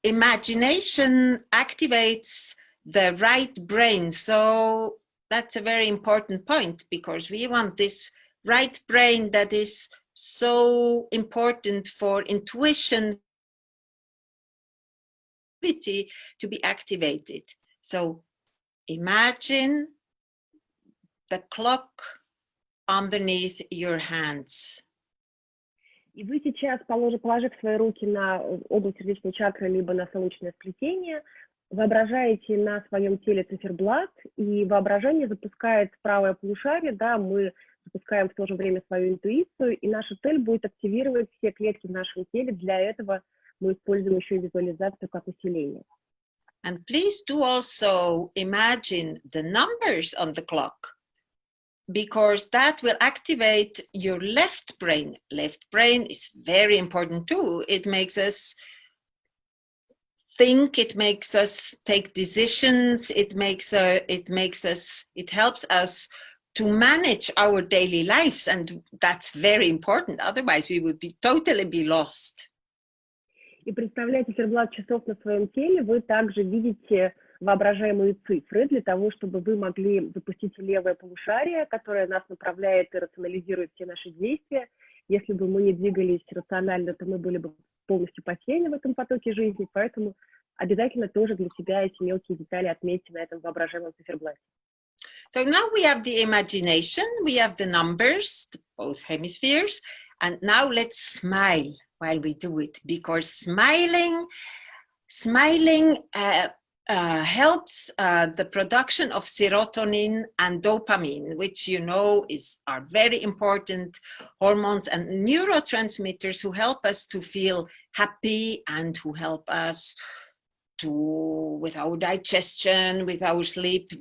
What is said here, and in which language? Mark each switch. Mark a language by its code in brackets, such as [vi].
[en] Imagination activates the right brain, so that's a very important point, because we want this right brain that is so important for intuition to be activated. So imagine the clock underneath your hands. [ru] И вы сейчас, положив свои руки на область сердечной чакры, либо на солнечное сплетение, воображаете на своем теле циферблат, и воображение запускает правое полушарие, да, мы запускаем в то же время свою интуицию, и наша цель будет активировать все клетки в нашем теле. Для этого мы используем еще и визуализацию как усиление. [en] And please do also imagine the numbers on the clock, because that will activate your left brain. Left brain is very important too. It makes us think, it makes us take decisions, it helps us to manage our daily lives, and that's very important. Otherwise, we would totally be lost. [ru] И представляя циферблат часов на своем теле, вы также видите воображаемые цифры для того, чтобы вы могли запустить левое полушарие, которое нас направляет и рационализирует все наши действия. Если бы мы не двигались рационально, то мы были бы полностью потеряны в этом потоке жизни, поэтому обязательно тоже для себя эти мелкие детали отметьте на этом воображаемом циферблате. [en] So now we have the imagination, we have the numbers, both hemispheres, and now let's smile while we do it, because smiling helps the production of serotonin and dopamine, which you know are very important hormones and neurotransmitters who help us to feel happy and who help us with our digestion, with our sleep.